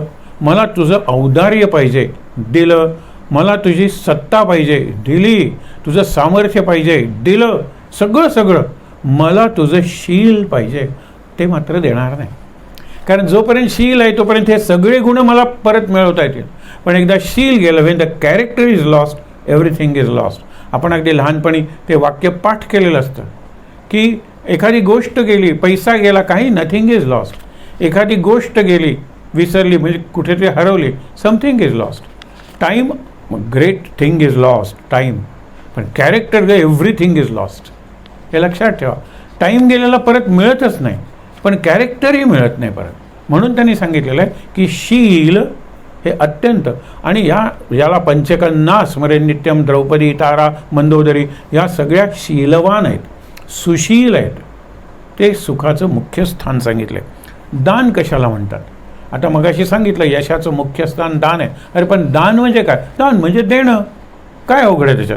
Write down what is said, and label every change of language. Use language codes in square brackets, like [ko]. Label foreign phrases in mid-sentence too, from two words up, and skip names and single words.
[mr] मला तुझं औदार्य पाहिजे, दिलं. मला तुझी सत्ता पाहिजे, दिली. तुझं सामर्थ्य पाहिजे, दिलं. सगळं सगळं. मला तुझं शील पाहिजे, ते मात्र देणार नाही. कारण जोपर्यंत शील आहे तोपर्यंत हे सगळे गुण मला परत मिळवता येतील. पण एकदा शील गेलं, [en] when the character is lost everything is lost. [mr] आपण अगदी लहानपणी ते वाक्य पाठ केलेलं असतं की एखादी गोष्ट गेली, पैसा गेला, काही, [en] nothing is lost. [mr] एखादी गोष्ट गेली, विसरली म्हणजे कुठेतरी हरवली, [en] something is lost. time, great thing is lost, टाईम. [mr] पण [en] character everything is lost, [mr] हे लक्षात ठेवा. टाईम गेलेला परत मिळतच नाही, पण कॅरेक्टरही मिळत नाही परत. म्हणून त्यांनी सांगितलेलं आहे की शील हे अत्यंत, आणि याला [sa] पंचकन्या स्मरे नित्यम, [mr] द्रौपदी, तारा, मंदोदरी, या सगळ्या शीलवान आहेत, सुशील आहेत. ते सुखाचं मुख्य स्थान सांगितलं. दान कशाला म्हणतात? आता मगाशी सांगितलं यशाचं मुख्य स्थान दान आहे. अरे पण दान म्हणजे काय? दान म्हणजे देणं. काय अवघड आहे त्याच्यात?